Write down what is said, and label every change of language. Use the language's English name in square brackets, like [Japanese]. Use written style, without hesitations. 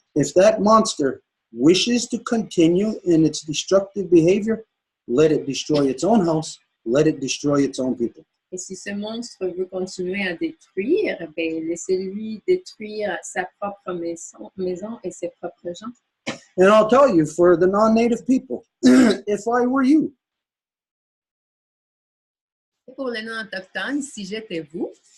[English] If that monster wishes to continue in its destructive behavior, let it destroy its own house, let it destroy its own people. [French] Et si ce monstre veut continuer à détruire, ben, laissez-lui détruire sa propre maison et ses propres gens. [English] And I'll tell you, for the non-native people, if I were you, [French] Pour les non-autochtones, si j'étais vous,